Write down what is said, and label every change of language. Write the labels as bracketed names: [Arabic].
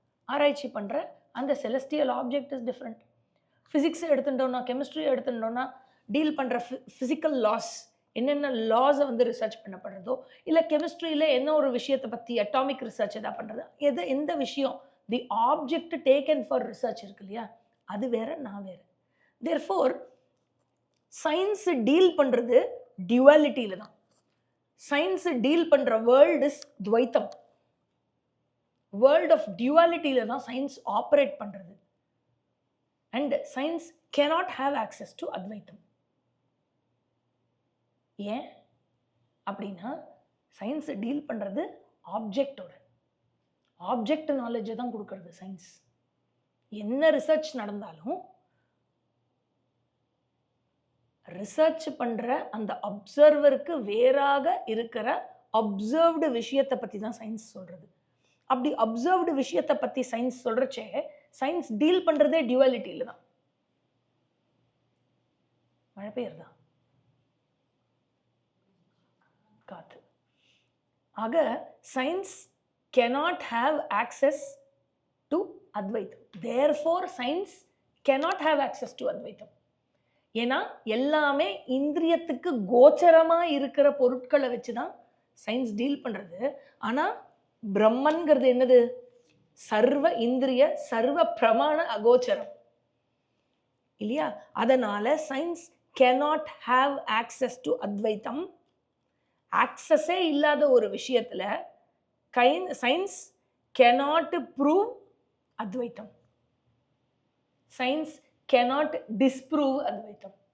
[Tamil] ஆராய்ச்சி பண்ணுற அந்த [English] Celestial object is different. [Tamil] Physics எடுத்துட்டோம்னா, கெமிஸ்ட்ரி எடுத்துட்டோம்னா, டீல் பண்ணுற ஃபிசிக்கல் லாஸ், என்னென்ன லாஸை வந்து ரிசர்ச் பண்ணப்படுறதோ, இல்லை கெமிஸ்ட்ரியில் என்ன ஒரு விஷயத்தை பற்றி அட்டாமிக் ரிசர்ச் எதாவது பண்ணுறது, எந்த விஷயம் [English] the object taken for research [Tamil] இருக்கு இல்லையா, அது வேற, நான் வேறு. தேர்ஃபோர் சயின்ஸ் டீல் பண்ணுறது டியூவாலிட்டியில் தான். சயின்ஸ் டீல் பண்ணுற [English] world is [Tamil] துவைத்தம். [English] world of [Tamil] டியூவாலிட்டியில் தான் சயின்ஸ் ஆப்ரேட் பண்ணுறது. And science [English] cannot have access to [Tamil] அத்வைத்தம். ஏன் அப்படின்னா சயின்ஸ் டீல் பண்ணுறது ஆப்ஜெக்டோட, ஆப்ஜெக்ட் நாலேஜை தான் கொடுக்கறது சயின்ஸ். என்ன ரிசர்ச் நடந்தாலும் ரிசர்ச் பண்ணுற அந்த அப்சர்வருக்கு வேறாக இருக்கிற அப்சர்வ்டு விஷயத்தை பற்றி தான் சயின்ஸ் சொல்கிறது. அப்படி அப்சர்வ்டு விஷயத்தை பற்றி சயின்ஸ் சொல்கிறச்சே சயின்ஸ் டீல் பண்ணுறதே டியூவாலிட்டியில் தான். மழை பெய்யுறதா? காற்று. ஆக science [English] cannot have access to Advaitam. Therefore, science cannot have access to Advaitam. [Tamil] ஏன்னா எல்லாமே இந்திரியத்துக்கு கோச்சரமா இருக்கிற பொருட்களை வச்சுதான் சயின்ஸ் டீல் பண்றது. ஆனா பிரம்மன்கிறது என்னது? சர்வ இந்திரிய சர்வ பிரமாண அகோச்சரம் இல்லையா? அதனால [English] Science cannot have access to Advaitam. [Tamil] ஆக்சஸே இல்லாத ஒரு விஷயத்துல science [English] cannot prove Advaitam. Science cannot disprove Advaitam.